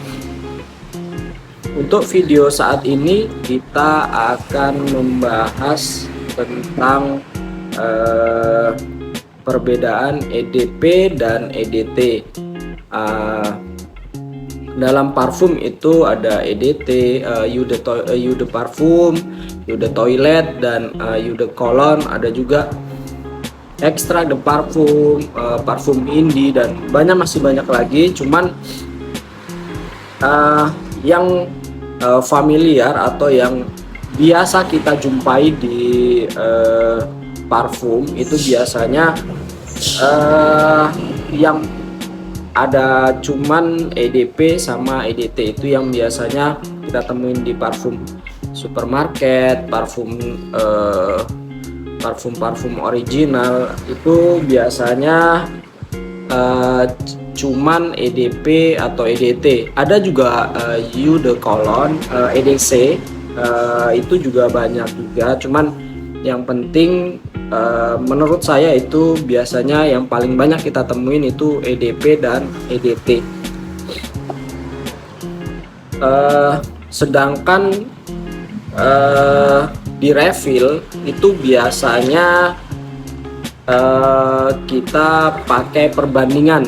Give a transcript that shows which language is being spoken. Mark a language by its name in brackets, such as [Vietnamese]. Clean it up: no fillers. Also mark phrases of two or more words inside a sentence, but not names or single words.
[Indonesian] Untuk video saat ini kita akan membahas tentang perbedaan EDP dan EDT. Dalam parfum itu ada EDT, [French] eau de parfum, eau de toilet, dan eau de cologne. [Indonesian] Ada juga ekstrak [French] de parfum, [Indonesian] parfum indie, dan masih banyak lagi. Cuman yang familiar atau yang biasa kita jumpai di parfum itu biasanya yang ada cuman EDP sama EDT. Itu yang biasanya kita temuin di parfum supermarket, parfum original. Itu biasanya cuman EDP atau EDT. Ada juga [French] eau de cologne, [Indonesian] EDC, itu juga banyak juga. Cuman yang penting menurut saya itu biasanya yang paling banyak kita temuin itu EDP dan EDT. Sedangkan di refill itu biasanya kita pakai perbandingan.